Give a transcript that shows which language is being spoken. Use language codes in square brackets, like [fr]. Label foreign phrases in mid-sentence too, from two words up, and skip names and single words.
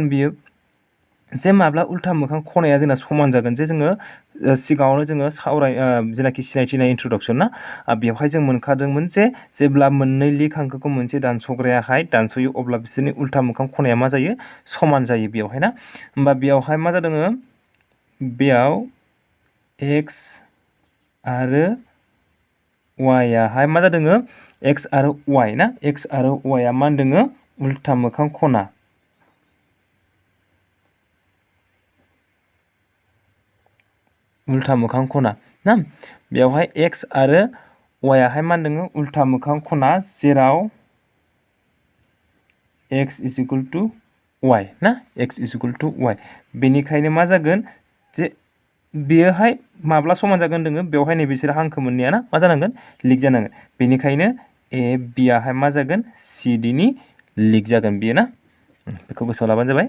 [brx] बियो जे माब्ला उल्था मोखां खनाया जोंना समान जागोन जे जोङो सिगाङावनो जोङो जेनाखि सिनायथिनाय इन्ट्रडक्सन ना बेवहाय जों मोनखादोंमोन जे जेब्ला मोननै लिग हांखोखौ मोनसे दानस'ग्रायाहाय दानस'यो अब्ला बिसोरनि उल्था मोखां खनाया मा जायो समान जायो बेवहाय ना होमबा बेवहाय मा जादों बेयाव x आरो y आहाय मा जादों x आरो y ना x आरो y आ मा होनदों उल्था मोखां खना ना बेवहाय x आरो y आहाय मा होनदों उल्था मोखां खना जेराव [en] x is equal to y [brx] ना x = y बेनिखायनो मा जागोन जे बेयोहाय माब्ला समान जागोन दोङो बेवहाय नै बिसोर हांखो मोननैया ना मा जानांगोन लिक जानांगोन बेनिखायनो ए बियाहाय मा जागोन सी डी नि लिक जागोन बेयो ना बेखौ गोसोआव लाबानो जाबाय।